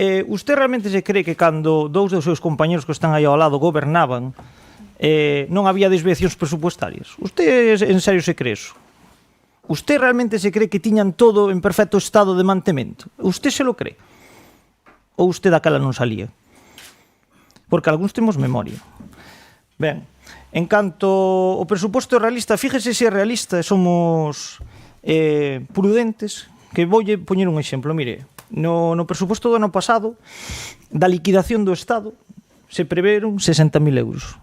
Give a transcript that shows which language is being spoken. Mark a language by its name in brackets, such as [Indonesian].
[Galician] Usted realmente se cree que cando dous dos seus compañeros que están aí ao lado gobernaban non había desviacións presupuestarias? [Spanish] Usted en serio se cree eso? [Galician] Usted realmente se cree que tiñan todo en perfecto estado de mantemento? [Spanish] Usted se lo cree? [Galician] Ou usted daquela non salía? Porque algúns temos memoria. Ben, en canto o presuposto é realista, fíjese se é realista e somos prudentes, que voulle poñer un exemplo. Mire, no presuposto do ano pasado, da liquidación do Estado, se preveron 60.000 euros.